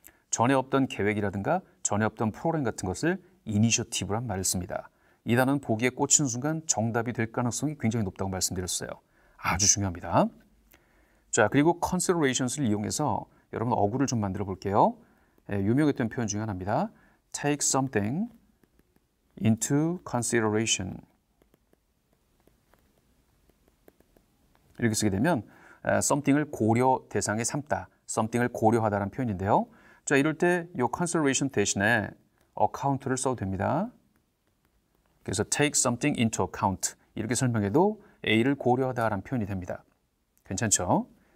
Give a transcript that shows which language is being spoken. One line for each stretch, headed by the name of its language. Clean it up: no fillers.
Korean: 전에 없던 계획이라든가 전에 없던 프로그램 같은 것을 initiative란 말을 씁니다. 이 단어는 보기에 꽂히는 순간 정답이 될 가능성이 굉장히 높다고 말씀드렸어요. 아주 중요합니다. 자, 그리고 considerations를 이용해서 여러분 어구를 좀 만들어 볼게요. 유명했던 표현 중에 하나입니다.
English: Take something into consideration.
Korean: 이렇게 쓰게 되면 something을 고려 대상에 삼다, something을 고려하다라는 표현인데요. 자, 이럴 때 이 consideration 대신에 account를 써도 됩니다. 그래서
English: take something into account
Korean: 이렇게 설명해도 A를 고려하다라는 표현이 됩니다. 괜찮죠?